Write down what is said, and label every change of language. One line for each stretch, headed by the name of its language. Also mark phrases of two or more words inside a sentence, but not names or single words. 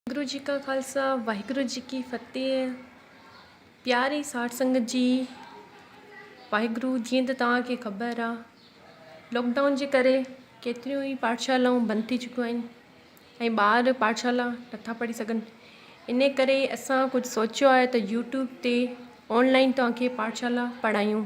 Punjabi: ਵਾਹਿਗੁਰੂ ਜੀ ਕਾ ਖ਼ਾਲਸਾ ਵਾਹਿਗੁਰੂ ਜੀ ਕੀ ਫ਼ਤਿਹ।
Sindhi: प्यारी साठ संगत जी, वाहिगुरु जीअं त तव्हांखे ख़बर आहे, लॉकडाउन जे करे केतिरियूं ई पाठशालाऊं बंदि थी चुकियूं आहिनि ऐं ॿार पाठशाला नथा पढ़ी सघनि। इन करे असां कुझु सोचियो आहे त यूट्यूब ते ऑनलाइन तव्हांखे पाठशाला पढ़ायूं।